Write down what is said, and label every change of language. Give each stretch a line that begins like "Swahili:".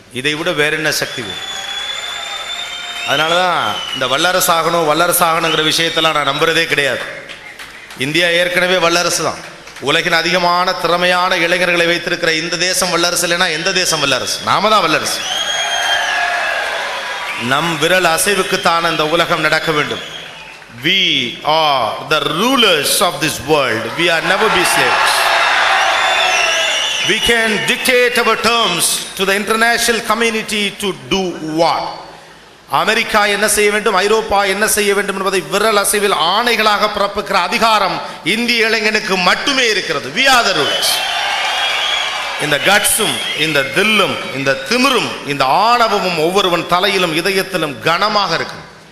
Tamil: இதை விட வேற என்ன சக்தி வேணும்? அதனால தான் இந்த வல்லரசாகணுங்கிற விஷயத்தெல்லாம் நான் நம்புறதே கிடையாது. இந்தியா ஏற்கனவே வல்லரசு தான். உலகின் அதிகமான திறமையான இளைஞர்களை வைத்திருக்கிற இந்த தேசம் வல்லரசு இல்லைன்னா எந்த தேசம் வல்லரசு? நாம தான் வல்லரசு. நம் விரல் அசைவுக்குத்தான் இந்த உலகம் நடக்க வேண்டும்.
English: We are the rulers of this world. We are never be slaves. We can dictate our terms to the international community to do what?
Tamil: America என்ன செய்ய வேண்டும், ஐரோப்பா என்ன செய்ய வேண்டும் என்பதை விரல் அசைவில் ஆணைகளாக பிறப்பிக்கிற அதிகாரம் இந்திய இளைஞனுக்கு மட்டுமே இருக்கிறது.
English: We are the rulers.
Tamil: இந்த கட்ஸும், இந்த தில்லும், இந்த திமிரும், இந்த ஆணவமும் ஒவ்வொருவன் தலையிலும் இதயத்திலும் கனமாக இருக்கும்.